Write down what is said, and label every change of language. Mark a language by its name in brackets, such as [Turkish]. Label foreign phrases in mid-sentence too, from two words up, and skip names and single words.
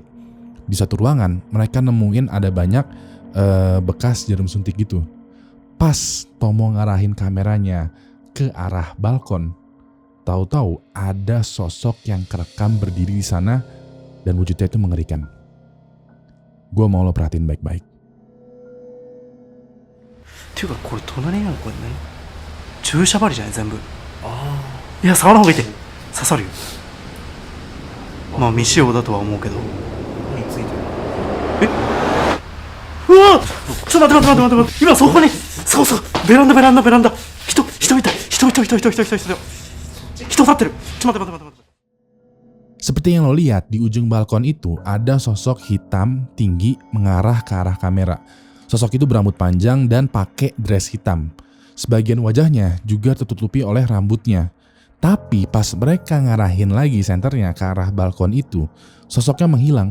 [Indonesian] Di satu ruangan, mereka nemuin ada banyak bekas jarum suntik gitu. Pas Tomo ngarahin kameranya ke arah balkon, tahu-tahu ada sosok yang kerekam berdiri di sana dan wujudnya itu mengerikan. Gue mau lo perhatiin baik-baik. [Japanese] っていうかこれ隣にあるこれ何注射針じゃない全部いや触らんほうがいいって刺さるよまあ未使用だとは思うけどえうわちょっと待って今そこにそうベランダ人いた人立ってるちょっと待って [Indonesian] Seperti yang lo lihat di ujung balkon itu ada sosok hitam tinggi mengarah ke arah kamera. Sosok itu berambut panjang dan pakai dress hitam. Sebagian wajahnya juga tertutupi oleh rambutnya. Tapi pas mereka ngarahin lagi senternya ke arah balkon itu, sosoknya menghilang.